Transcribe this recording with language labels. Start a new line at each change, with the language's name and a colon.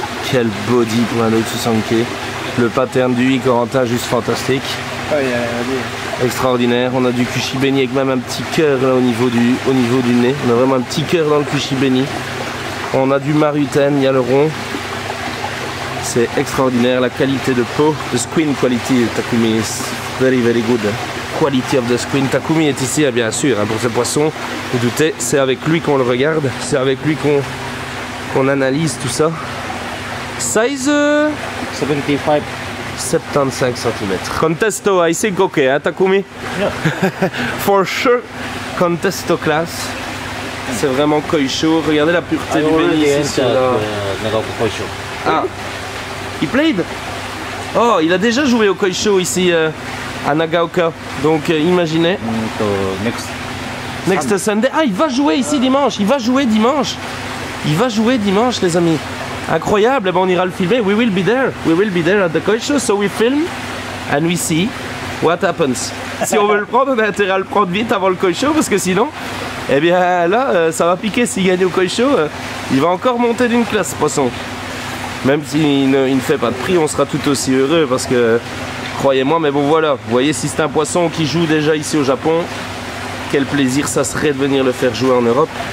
French: Quel body pour un Doitsu Sanke. Le pattern du i Corentin, juste fantastique. Extraordinaire, on a du Kushibeni avec même un petit cœur là au niveau du nez. On a vraiment un petit cœur dans le Kushibeni. On a du Maruten, il y a le rond. C'est extraordinaire, la qualité de peau.
English: The screen quality Takumi is very very good. Quality of the screen.
French: Takumi est ici, bien sûr, hein, pour ce poisson. Vous doutez, c'est avec lui qu'on le regarde. C'est avec lui qu'on analyse tout ça.
English: Size 75. 75 cm. Contesto, I think okay, hein, Takumi? Yeah. For sure, Contesto class.
French: C'est vraiment koisho. Regardez la pureté du béni ici sur la... Ah, il played? Oh, il a déjà joué au koisho ici à Nagaoka. Donc imaginez.
English: Next Sunday.
French: Ah, il va jouer ici dimanche. Il va jouer dimanche. Il va jouer dimanche, les amis. Incroyable. Eh ben, on ira le filmer.
English: We will be there. We will be there at the Koi Show. So we film and we see what happens.
French: Si on veut le prendre, on a intérêt à le prendre vite avant le Koi Show parce que sinon, eh bien là, ça va piquer. S'il gagne au Koi Show, il va encore monter d'une classe, ce poisson. Même s'il ne fait pas de prix, on sera tout aussi heureux parce que, croyez-moi, mais bon voilà, vous voyez, si c'est un poisson qui joue déjà ici au Japon, quel plaisir ça serait de venir le faire jouer en Europe.